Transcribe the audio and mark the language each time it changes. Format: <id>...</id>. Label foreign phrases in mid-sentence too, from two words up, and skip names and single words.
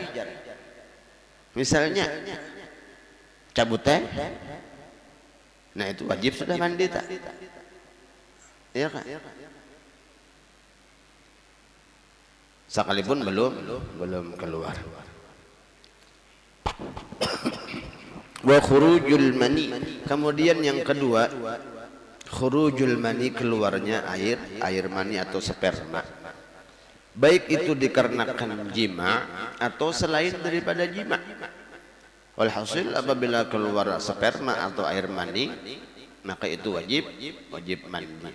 <id>Misalnya cabut teh, nah itu wajib sudah mandi tak? Iya kah? Sekalipun belum keluar.</id> <ar>وخروج المني.</ar> <id>Kemudian yang kedua,</id> <ar>خروج المني,</ar> <id>keluarnya air mani atau sperma. Baik itu dikarenakan jima atau selain daripada jima. Walhasil apabila keluar sperma atau air mani, maka itu wajib mandi.</id>